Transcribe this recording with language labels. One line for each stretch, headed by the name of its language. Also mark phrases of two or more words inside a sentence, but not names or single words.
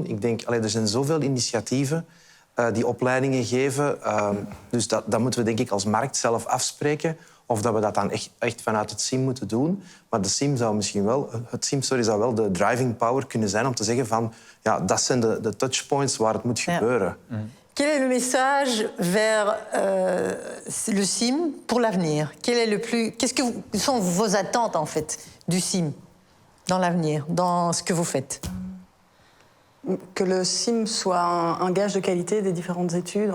Dutch: Ik denk, er zijn zoveel initiatieven die opleidingen geven. Dus dat moeten we denk ik als markt zelf afspreken. of dat we dat dan echt vanuit het SIM moeten doen. Maar het SIM zou wel de
English: driving power
Dutch: kunnen zijn om te zeggen van ja, dat zijn de touchpoints waar het moet gebeuren.
French: Quel est le message vers le SIM pour l'avenir? Qu'est-ce que sont vos attentes en fait du SIM dans l'avenir, dans ce que vous faites? Que le SIM soit un gage de qualité des différentes études.